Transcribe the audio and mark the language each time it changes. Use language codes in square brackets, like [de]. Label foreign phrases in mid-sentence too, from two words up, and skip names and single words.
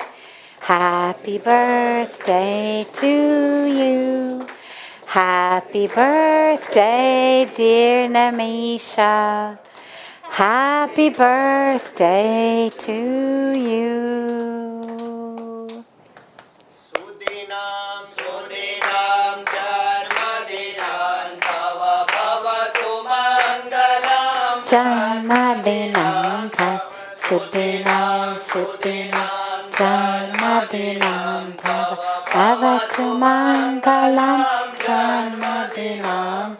[en] Happy birthday to you. Happy birthday, dear Namisha. Happy birthday to you. [sa] Sudinam, Sudinam, Janmadinam, Bhava Bhavatu Mangalam. Janmadinam, Sudinam, Sudinam, Janmadinam, Bhavatu Mangalam, Janmadinam,